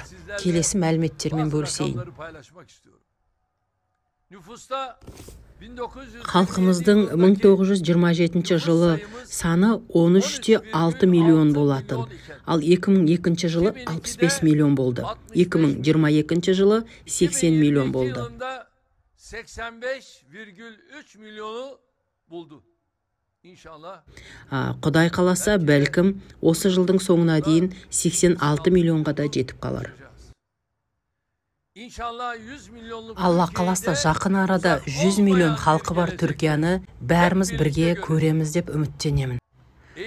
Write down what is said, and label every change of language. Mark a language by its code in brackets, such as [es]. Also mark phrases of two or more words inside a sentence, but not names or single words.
[kk] Келесі мәліметтермен бөлісейін. Халқымыздың 1927 жылы саны 13,6 миллион болатын, ал 2002 жылы 65 миллион болды. 2022 жылы 80 миллион болды. [tr] 85,3 milyonu buldu. İnşallah. [kk] Құдай қаласа, бәлкім осы жылдың соңына дейін 86 миллионға да жетіп қалар. Алла қаласа жақын арада 100 миллион халқы бар Түркияны бәріміз бірге көреміз деп үміттенемін.